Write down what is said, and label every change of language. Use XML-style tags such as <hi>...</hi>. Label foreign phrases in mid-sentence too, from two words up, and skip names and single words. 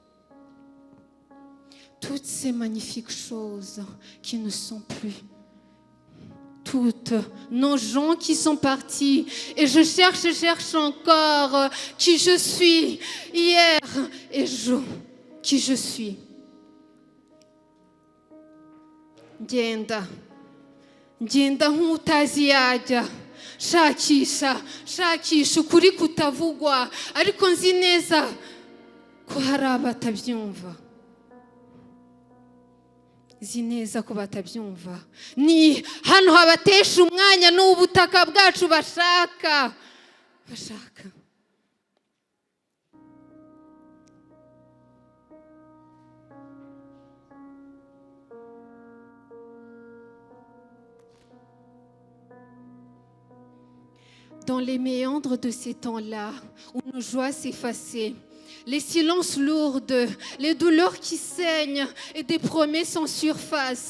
<fr>Toutes ces magnifiques choses qui ne sont plus. Toutes nos gens qui sont partis et je cherche encore qui je suis hier et qui je suis.</fr> <rw>Genda nk'utazi yajya shakisha ukuri kutavugwa ariko nzi neza ko hari abatabyumva. Zineza ko batabyumva ni hano habatesha umwanya n'ubutaka bwacu bashaka.</rw> <fr>Dans les méandres de ces temps-là où nos joies s'effaçaient, les silences lourds, les douleurs qui saignent et des promesses en surface.</fr>